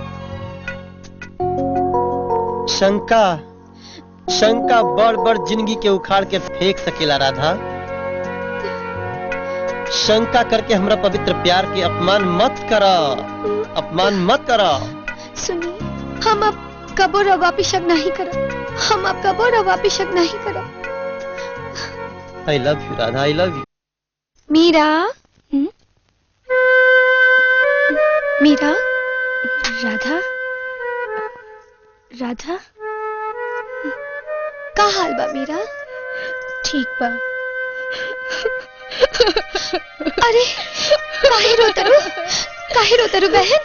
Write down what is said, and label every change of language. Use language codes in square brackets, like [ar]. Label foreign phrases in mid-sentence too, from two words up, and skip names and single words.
[bho] शंका, शंका बड़ बड़ जिंदगी के उखाड़ के फेंक सकेला राधा। शंका करके हमरा पवित्र प्यार के अपमान मत करा, अपमान मत करा। सुनिए, हम अब कबो रवा पे शक नहीं करब, हम अब कबो रवा पे शक नहीं करब। [en] I love you राधा, I love you। [bho] मीरा, मीरा, राधा, राधा, का हाल बा मीरा? ठीक बा। अरे काहे रोतरू, काहे रोतरू बहन?